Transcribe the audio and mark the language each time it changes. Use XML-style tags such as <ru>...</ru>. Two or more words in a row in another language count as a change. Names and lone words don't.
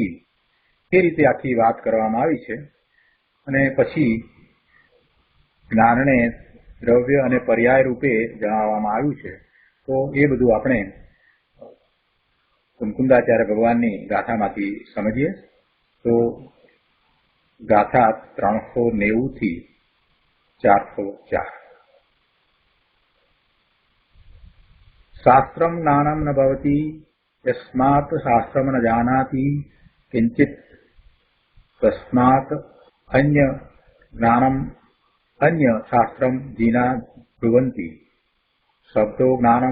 <gu>એ રીતે આખી વાત કરવામાં આવી છે અને પછી જ્ઞાનને દ્રવ્ય અને પર્યાય રૂપે જણાવવામાં આવ્યું છે। તો એ બધું આપણે કુંકુંડાચાર્ય ભગવાનની ગાથામાંથી સમજીએ। તો ગાથા 390 થી 404</gu> <sa>शास्त्रम ज्ञानम न भवति यस्मात् शास्त्रम न जानाति किंचित तस्मात् अन्य ज्ञानम अन्य शास्त्रम जीना ब्रुवन्ति शब्दो ज्ञानम</sa>